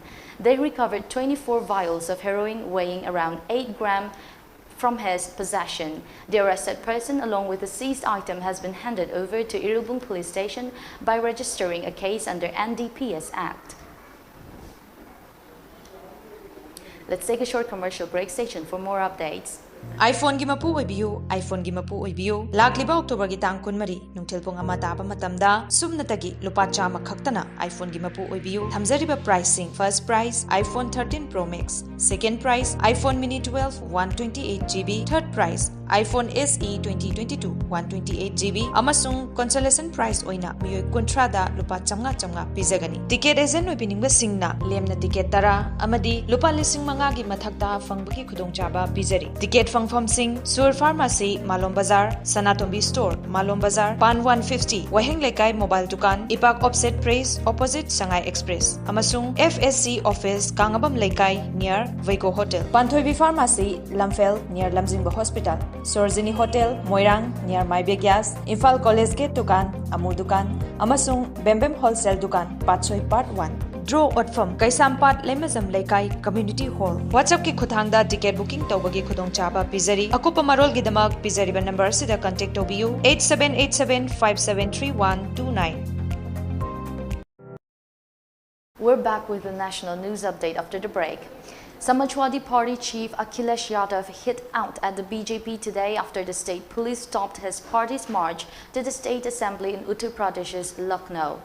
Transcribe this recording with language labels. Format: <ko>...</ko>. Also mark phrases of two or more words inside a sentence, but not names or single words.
<en>They recovered 24 vials of heroin weighing around 8 grams from his possession. The arrested person, along with the seized item, has been handed over to Iribung Police Station by registering a case under NDPS Act. Let's take a short commercial break. Station for more updates.</en> <mni>iPhone gi mapu oibiu, iPhone gi mapu oibiu. Lakliba October gi tang kunmari, nungtil pong ama taba matamda, sumnatagi lupa chama khaktana iPhone gi mapu oibiu. Thamjariba</mni> <en>pricing: first price</en> <mni>iPhone 13 Pro Max,</mni> <en>second price</en> <mni>iPhone Mini 12 128GB,</mni> <en>third price</en> <mni>iPhone SE 2022 128GB, amasung</mni> <en>consolation price</en> <mni>oina miyoi kuntrada lupa chamnga pizagani.</mni> <en>Ticket agent</en> <mni>oibiningba singna lemna ticket tara amadi lupa lising manga gi mathakta fangbaki khudongchaba pizari. Ticket Fangfam Singh, Sur Pharmacy, Malom Bazar, Sanatombi Store, Malom Bazar, Pan 150, Waheng Lekai Mobile Dukan, Ipak Offset Praise, opposite Shanghai Express, Amasung FSC Office, Kangabam Lekai, near Vaiko Hotel, Panthoibi Pharmacy, Lamphel, near Lamjingba Hospital, Sorzini Hotel, Moirang, near Maibia Gas, Infal College Gate Dukan, Amur Dukan, Amasung Bembem Wholesale Dukan, Patsoy Part 1. Draw Otfam, Kaisampat Lemazam Lekai Community Hall. WhatsApp ki khuthangda</mni> <en>ticket booking</en> <mni>tawbagi khudong chaba pizari. Akupa marol gidamak pizari ba number sida contact tobiu 8787573129.</mni> <en>We're back with the national news update after the break. Samajwadi Party chief Akhilesh Yadav hit out at the BJP today after the state police stopped his party's march to the state assembly in Uttar Pradesh's Lucknow.</en>